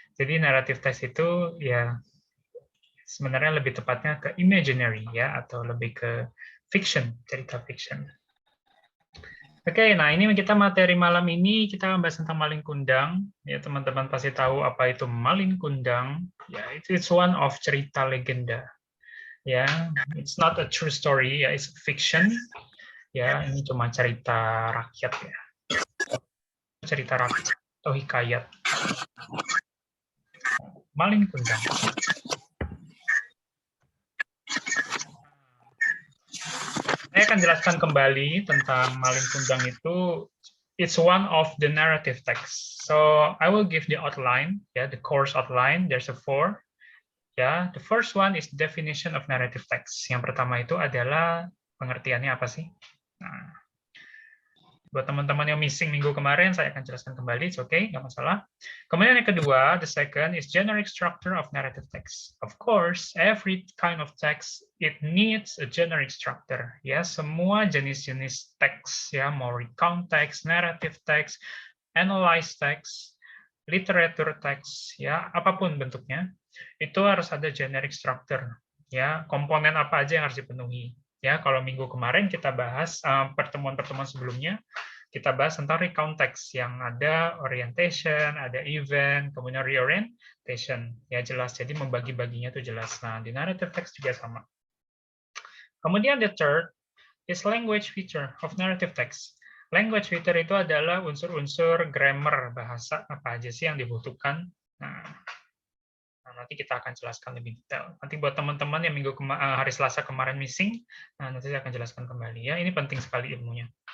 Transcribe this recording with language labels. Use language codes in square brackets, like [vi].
[id] Jadi narrative text itu ya sebenarnya lebih tepatnya ke imaginary ya atau lebih ke fiction, cerita fiction. Oke, nah ini kita materi malam ini kita bahas tentang malin kundang. Ya teman-teman pasti tahu apa itu malin kundang. [en] Ya, it's one of [id] cerita legenda. [en] Ya, it's not a true story, ya, it's fiction. [id] Ya, ini cuma cerita rakyat ya. Cerita rakyat atau hikayat. Malin kundang. Saya akan jelaskan kembali tentang malin kundang itu. [en] It's one of the narrative text. So I will give the outline, the course outline. There's a 4. Ya, the first one is definition of narrative text. [id] Yang pertama itu adalah pengertiannya apa sih? Nah, buat teman-teman yang missing minggu kemarin, saya akan jelaskan kembali. [en] It's okay, [id] nggak masalah. Kemudian yang kedua, [en] the second is generic structure of narrative text. Of course, every kind of text it needs a generic structure. [id] Ya, semua jenis-jenis teks, ya, mau recount text, narrative text, analyze text, literature text, ya, apapun bentuknya, itu harus ada generic structure. Ya, komponen apa aja yang harus dipenuhi. Ya, kalau minggu kemarin kita bahas pertemuan-pertemuan sebelumnya, kita bahas tentang recount text yang ada orientation, ada event, kemudian reorientation. Ya jelas, jadi membagi-baginya itu jelas. Nah, di narrative text juga sama. Kemudian [en] the third is language feature of narrative text. [id] Language feature itu adalah unsur-unsur grammar bahasa apa aja sih yang dibutuhkan. Nah, nanti kita akan jelaskan lebih detail. Nanti buat teman-teman yang hari Selasa kemarin missing, nanti saya akan jelaskan kembali ya. Ini penting sekali ilmunya.